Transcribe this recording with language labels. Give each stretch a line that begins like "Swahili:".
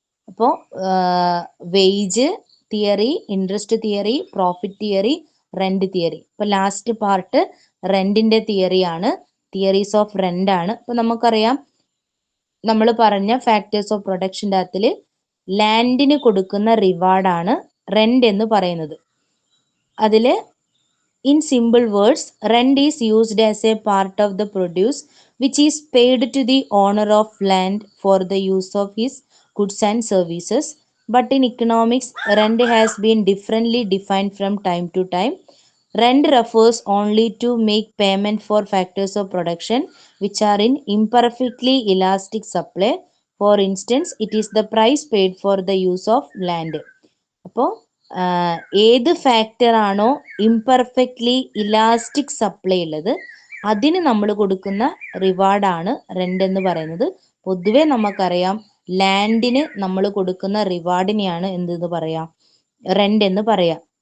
Malayalam: അപ്പോൾ wage theory, interest theory, profit theory, rent theory. ഇപ്പൊ last part റെന്റിന്റെ theory ആണ്, theories of rent ആണ്. അപ്പൊ നമുക്കറിയാം നമ്മൾ പറഞ്ഞ ഫാക്ടേഴ്സ് ഓഫ് പ്രൊഡക്ഷൻ്റെ അകത്തിൽ ലാൻഡിന് കൊടുക്കുന്ന റിവാർഡാണ് റെന്റ് എന്ന് പറയുന്നത്. അതിൽ
English: in simple words, rent is used as a part of the produce which is paid to the owner of land for the use of his goods and services. But in economics, rent has been differently defined from time to time. Rent refers only to make payment for factors of production which are in imperfectly elastic supply. For instance, it is the price paid for the use of land.
Malayalam: അപ്പോൾ ഏത് factor ആണോ imperfectly elastic supply ഉള്ളത് അതിന് നമ്മൾ കൊടുക്കുന്ന റിവാർഡാണ് rent എന്ന് പറയുന്നത്. പൊതുവെ നമുക്കറിയാം ലാൻഡിന് നമ്മൾ കൊടുക്കുന്ന റിവാർഡിനെയാണ് എന്തെന്ന് പറയാം, റെന്റ് എന്ന് പറയാം.